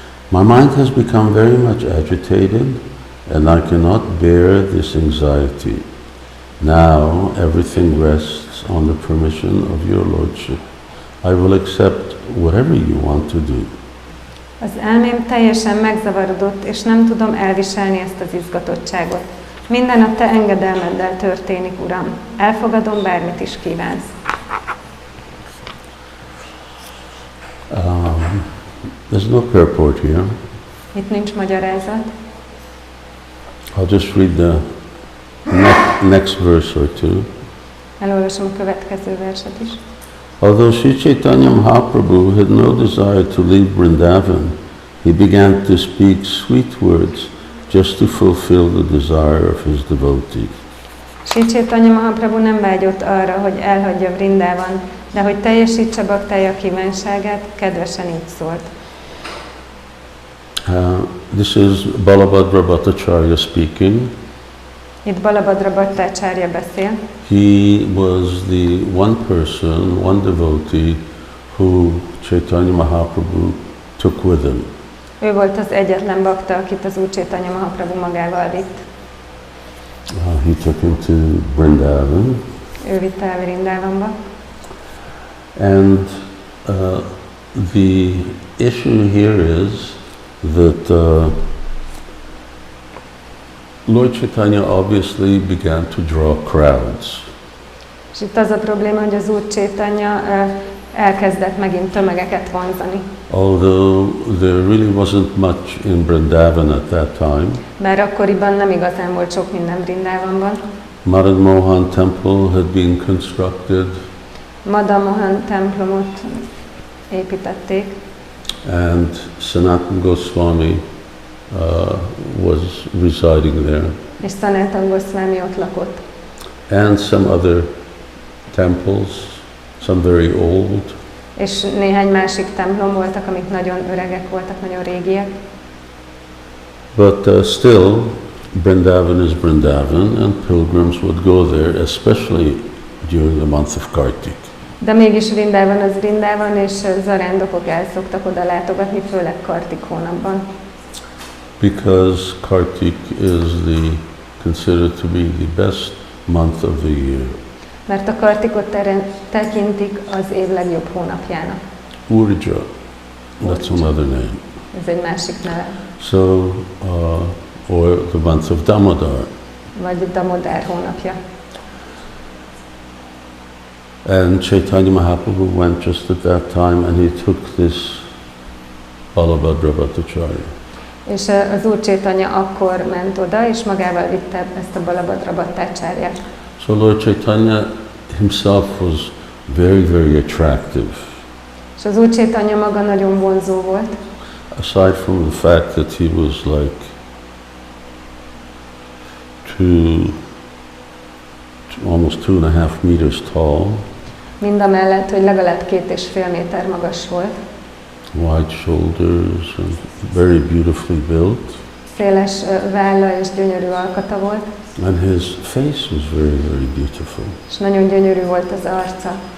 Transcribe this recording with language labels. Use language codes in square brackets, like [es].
[en] My mind has become very much agitated and I cannot bear this anxiety. Now everything rests on the permission of your Lordship. I will accept whatever you want to do. [hu] Az elmém teljesen megzavarodott, és nem tudom elviselni ezt az izgatottságot. Minden a te engedelmeddel történik, Uram. Elfogadom, bármit is kívánsz. [en] There's no purport here. [hu] Itt nincs magyarázat. [en] I'll just read the next verse or two. [hu] Elolvasom a következő verset is. [en] Although Sri Chaitanya Mahaprabhu had no desire to leave Vrindavan, he began to speak sweet words just to fulfill the desire of his devotees. [hu] Sri Chaitanya Mahaprabhu nem vágyott arra, hogy elhagyja Vrindavan, de hogy teljesítse baktája kívánságát, kedvesen így szólt. [en] This is Balabhadra Bhattacharya speaking. [hu] Itt Balabhadra Bhattacharya beszél. [en] He was the one person, one devotee who Chaitanya Mahaprabhu took with him. [hu] Ő volt az egyetlen bakta, akit az Úr Chaitanya Mahaprabhu magával vitt. [en] He took him to Vrindavan. [hu] Ő vitte el Vrindavanba. [en] And the issue here is that Lord Chaitanya obviously began to draw crowds. [hu] És itt az a probléma, hogy az Úr Chaitanya elkezdett megint tömegeket vonzani. [en] Although there really wasn't much in Vrindavan at that time. [hu] Bár akkoriban nem igazán volt sok minden Vrindavanban. [en] Madan Mohan temple had been constructed. [hu] Madhya Mohan templomot építették. [en] And Sanatana Goswami was residing there. [hu] És Sanatana Goswami ott lakott. [en] And some other temples, some very old. [hu] És néhány másik templom voltak, amik nagyon öregek voltak, nagyon régiek. [en] But still, Vrindavan is Vrindavan, and pilgrims would go there, especially during the month of Kartik. [hu] De mégis Vrindavan az Vrindavan, és zarándokok el szoktak oda látogatni, főleg Kartik hónapban. [en] Because Kartik is considered to be the best month of the year. [hu] Mert a Kartikot tekintik az év legjobb hónapjának. [en] Urja, that's another name. [hu] Ez egy másik neve. [en] So, or the month of Damodar. [hu] Vagy Damodar hónapja. [en] And Chaitanya Mahaprabhu went just at that time, and he took this Balabhadra Bhattacharya. [hu] És az Úr Chaitanya akkor ment oda, és magával vitte ezt a Balabhadra Bhattacharját. [en] So Lord Chaitanya himself was very, very attractive. [hu] És az Úr Chaitanya maga nagyon vonzó volt. [en] Aside from the fact that he was like almost 2.5 meters tall. [hu] Mindamellett, hogy legalább 2,5 méter magas volt. [en] Wide shoulders and very beautifully built. [hu] Széles válla és gyönyörű alkata volt. [en] And his face was very, very beautiful. [hu] És nagyon gyönyörű volt az arca.